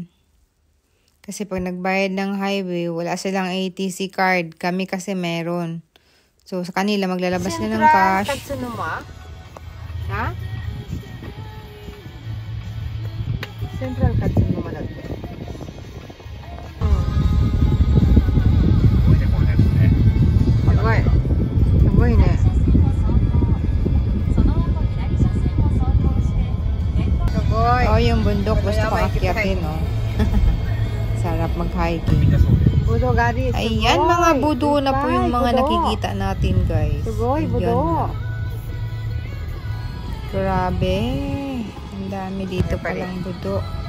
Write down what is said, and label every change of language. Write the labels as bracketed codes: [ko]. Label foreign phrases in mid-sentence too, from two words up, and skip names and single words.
[tl] Kasi pag nagbayad ng highway, wala silang ATC card. Kami kasi meron. So, sa kanila, maglalabas na ng cash. Katsunuma? Ha? Central Katsunuma lang. Sugoi. [ja] Sugoi ne. Sugoi. [tl] Oh, yung bundok. Gusto ko akyatin, oh. Sarap mag-hiking. Budogari. Ayan, mga budo na po yung mga nakikita natin, guys. Sugoy, budo. Grabe. Ang dami dito palang budo.